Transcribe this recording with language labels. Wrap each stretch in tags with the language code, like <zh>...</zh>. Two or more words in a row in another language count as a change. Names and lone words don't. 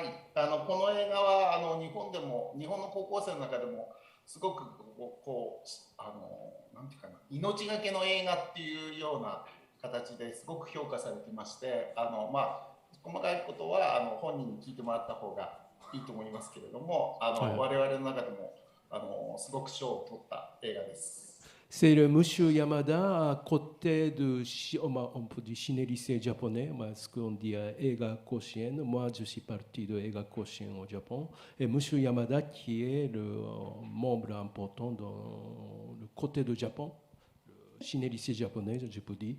<ja>この映画は日本の高校生の中でもすごくなんていうかな、命がけの映画っていうような形ですごく評価されていまして、細かいことは本人に聞いてもらった方がいいと思いますけれども、我々の中でもすごく賞を取った映画です。</ja> <fr>C'est le monsieur Yamada, à côté on peut dire ciné-lycée japonais, ce qu'on dit Eiga Koshien. Moi, je suis parti de Eiga Koshien au Japon. Et monsieur Yamada, qui est le membre important dans le côté du Japon, le ciné-lycée japonais, je peux dire.</fr>